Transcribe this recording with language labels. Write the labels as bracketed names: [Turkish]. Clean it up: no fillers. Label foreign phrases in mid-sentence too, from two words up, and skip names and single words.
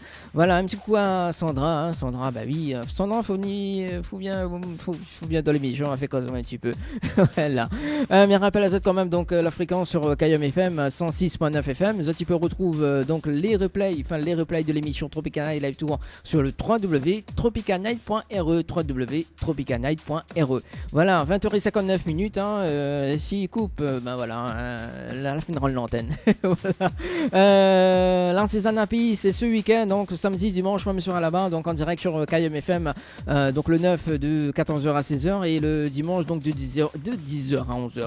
[French] Voilà, un petit coup à Sandra, Sandra, bah oui, Sandra faut bien dans l'émission, elle fait cause un petit peu. Voilà. Mais rappel à ça quand même, donc la fréquence sur Kayam FM 106.9 FM. Ça tu peux retrouver donc les replays de l'émission Tropicana Live Tour sur le www.tropicanight.re www.tropicanight.re. Voilà, 20h59 s'il coupe, ben voilà, la fin de l'antenne. Voilà. L'artisanat pays, c'est ce week-end, donc samedi, dimanche, même sera là-bas, donc en direct sur Kayam FM, donc le 9 de 14h à 16h et le dimanche donc de 10h à 11h.